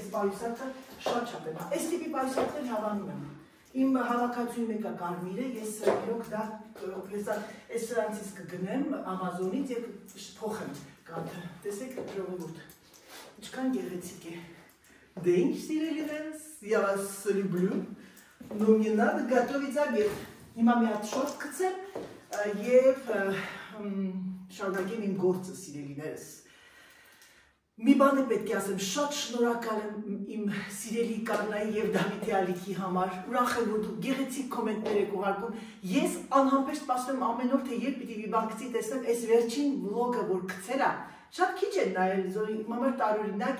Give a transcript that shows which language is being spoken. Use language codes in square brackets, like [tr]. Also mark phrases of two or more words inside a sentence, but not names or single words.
[hy] պայուսակը շատ եմ։ Այս տիպի պայուսակներ հավանում եմ։ Իմ հավաքածուի մեկը կարմիր է, ես իրոք դա այս սրանցից կգնեմ Ամազոնից եւ փոխեմ կանթը։ Տեսեք ժողովուրդ, ինչքան գեղեցիկ է։ Դե ինչ սիրելիներս, [ru] я вас люблю, но мне надо готовить обед։ [hy] Հիմա մի հատ շորտ գցեմ եւ շարունակեմ իմ գործը սիրելիներս։ Մի բան է պետք է ասեմ, շատ շնորհակալ եմ իմ սիրելի Կաննայի եւ Դավիթի ալիքի համար, ուրախ եմ, որ դուք գեղեցիկ կոմենտներ եք ուղարկում։ Ես անհամբեր սպասում եմ ամեն օր, թե երբ պիտի մի բան գցի, տեսնեմ այս վերջին վլոգը, որ գցել է, շատ քիչ են նայել, մամար տարօրինակ